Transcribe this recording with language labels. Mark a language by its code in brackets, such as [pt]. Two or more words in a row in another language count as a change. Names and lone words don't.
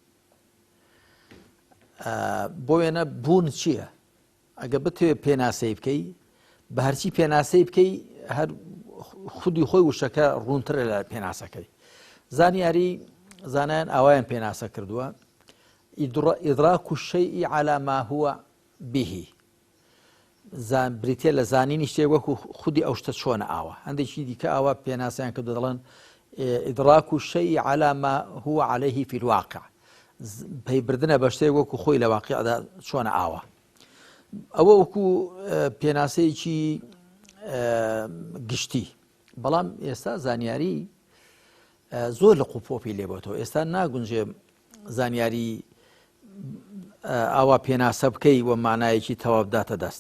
[ckb] بۆ وێنە بوون چییە؟ ئەگە بتوێ پێناسەی بکەی، بە هەرچی پێناسەی بکەی هەر خودی خۆی وشەکە ڕوونترە لە پێناسەکەی. زانیاری زانایان ئاوایان پێناسە کردووە [ar] ئیدراک الشەیء عەلی ما هو به، [ckb] بریتێ لە زانینی شتێک وەکو خودی ئەو شتە چۆنە ئاوە. هەندێکی دیکە ئاوا پێناسەیان کردو دەڵێن [ar] ئیدراک الشەیء عەلی ما هو عەلەیه فی الواقع، [ckb] پەیبردنە بە شتێک وەکو خۆی لە واقعدا چۆنە ئاوە. ئەوە وەکو پێناسەیەکی گشتی. بەڵام ئێستا زانیاری زۆر لە قوپۆپی لێبێتەوە. ئێستا ناگونجێ زانیاری ئاوا پێناسە بکەی و مانایەکی تەواو بداتە دەست.